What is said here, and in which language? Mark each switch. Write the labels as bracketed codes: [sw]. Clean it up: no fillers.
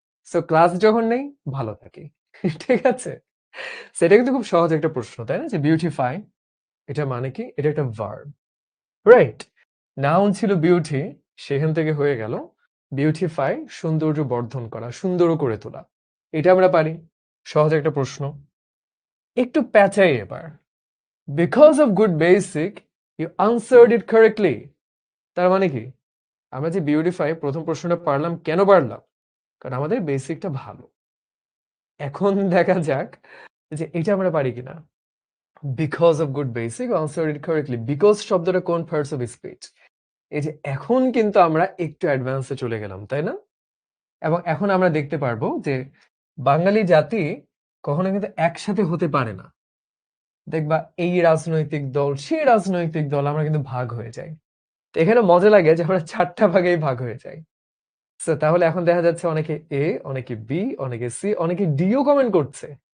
[bn] So class যখন নেই, ভালো থাকি। ঠিক আছে? সেটা কিন্তু খুব সহজ একটা প্রশ্ন, তাই না? যে বিউটিফাই এটা মানে কি? এটা একটা ভার্ব। রাইট? নাউন ছিল বিউটি, সেখান থেকে হয়ে গেল বিউটিফাই, সৌন্দর্য বর্ধন করা, সুন্দর করে তোলা। এটা আমরা পারি। সহজ একটা প্রশ্ন। একটু প্যাঁচাই এবার। [en] Because of good basic, you answered it correctly. [bn] তার মানে কি? আমরা যে বিউটিফাই প্রথম প্রশ্নটা পারলাম, কেন পারলাম? কারণ আমাদের বেসিকটা ভালো। এখন দেখা যাক যে এটা আমরা পারি কিনা। [en] Because of good basic, you answered it correctly. Because [bn] শব্দটা কোন [en] parts of speech? [bn] এই যে এখন কিন্তু আমরা একটু অ্যাডভান্সে চলে গেলাম, তাই না? এবং এখন আমরা দেখতে পারবো যে বাঙালি জাতি কখনো কিন্তু একসাথে হতে পারে না। দেখবা এই রাজনৈতিক দল, সেই রাজনৈতিক দল আমরা কিন্তু ভাগ হয়ে যাই। তো এখানে মজা লাগে যে আমরা ৪ টা ভাগেই ভাগ হয়ে যাই। সো তাহলে এখন দেখা যাচ্ছে অনেকে এ, অনেকে বি, অনেকে সি, অনেকে ডি ও কমেন্ট করছে।